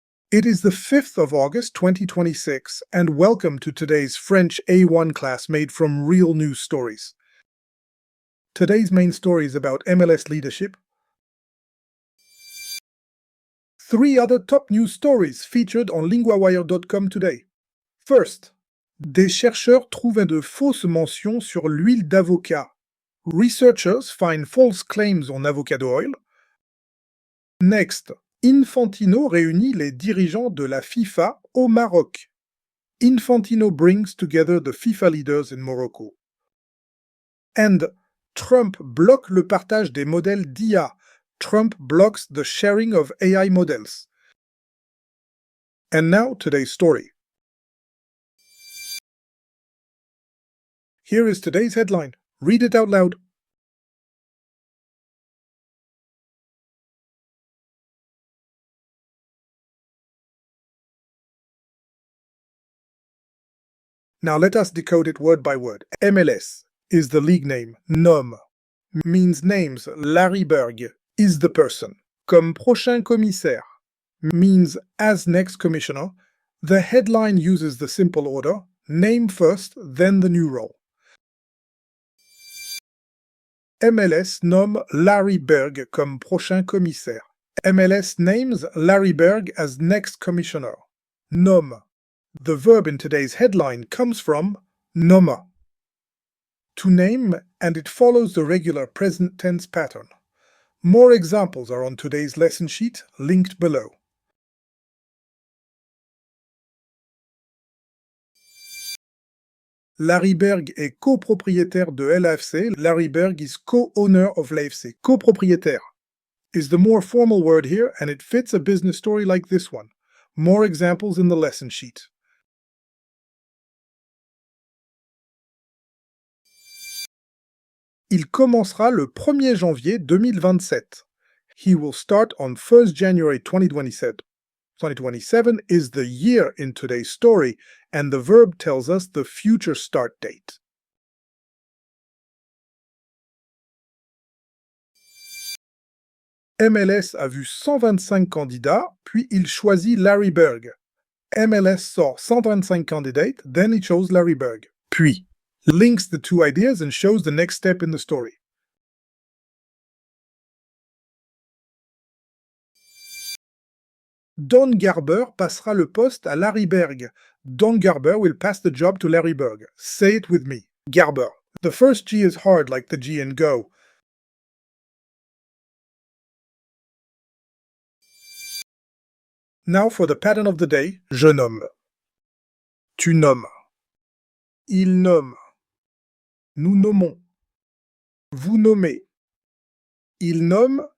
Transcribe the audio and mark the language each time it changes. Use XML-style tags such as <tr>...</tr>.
<en>It is the 5th of August 2026, and welcome to today's French A1 class made from real news stories. Today's main story is about MLS leadership. 3 other top news stories featured on LINGUAWIRE.com today. First,</en> <fr>des chercheurs trouvent de fausses mentions sur l'huile d'avocat.</fr> <en>Researchers find false claims on avocado oil. Next,</en> <fr>Infantino réunit les dirigeants de la FIFA au Maroc.</fr> <en>Infantino brings together the FIFA leaders in Morocco. And</en> <fr>Trump bloque le partage des modèles d'IA.</fr> <en>Trump blocks the sharing of AI models. And now today's story. Here is today's headline. Read it out loud. Now let us decode it word by word. MLS is the league name. Nommer means names. Larry Berg is the person.</en> <fr>Comme prochain commissaire</fr> <en>means as next commissioner. The headline uses the simple order, name first, then the new role.</en> <fr>MLS nomme Larry Berg comme prochain commissaire.</fr> <en>MLS names Larry Berg as next commissioner. Nomme. The verb in today's headline comes from nommer, to name, and it follows the regular present tense pattern. More examples are on today's lesson sheet, linked below.</en> <fr>Larry Berg est co-propriétaire de l'AFC.</fr> <en>Larry Berg is co-owner of l'AFC. Co-propriétaire is the more formal word here, and it fits a business story like this one. More examples in the lesson sheet.</en> <fr>Il commencera le 1er janvier 2027.</fr> <en>He will start on 1st January 2027. 2027 is the year in today's story, and the verb tells us the future start date.</en> <fr>MLS a vu 125 candidats, puis il choisit Larry Berg.</fr> <en>MLS saw 125 candidates, then he chose Larry Berg. Puis links the two ideas and shows the next step in the story.</en> <fr>Don Garber passera le poste à Larry Berg.</fr> <en>Don Garber will pass the job to Larry Berg. Say it with me. Garber. The first G is hard like the G in go. Now for the pattern of the day.</en> <fr>Je nomme. Tu nommes. Il nomme. Nous nommons. Vous nommez. Il nomme.</fr>